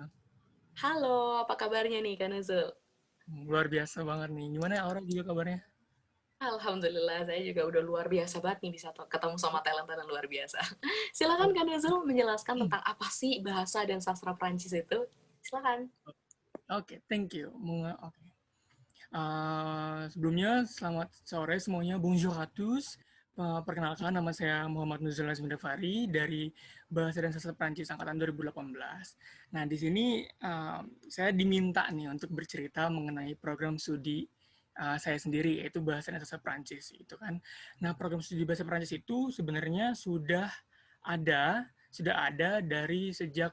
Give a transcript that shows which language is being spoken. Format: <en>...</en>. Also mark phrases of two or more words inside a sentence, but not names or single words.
<id>Halo, apa kabarnya nih Kak Nuzul? Luar biasa banget nih. Gimana Aura juga kabarnya? Alhamdulillah, saya juga udah luar biasa banget nih bisa ketemu sama talent-talent luar biasa. Silakan Kak Nuzul menjelaskan tentang apa sih bahasa dan sastra Prancis itu. Silakan. Oke,</id> <en>thank you.</en> <id>Oke. Sebelumnya, selamat sore semuanya.</id> <fr>Bonjour à tous.</fr> <id>Perkenalkan, nama saya Muhammad Nuzul Azmi Dafari dari Bahasa dan Sastra Prancis Angkatan 2018. Nah, di sini saya diminta nih untuk bercerita mengenai program studi saya sendiri, yaitu Bahasa dan Sastra Prancis. Itu kan. Nah, program studi Bahasa Prancis itu sebenarnya sudah ada dari sejak tahun 2005.</id>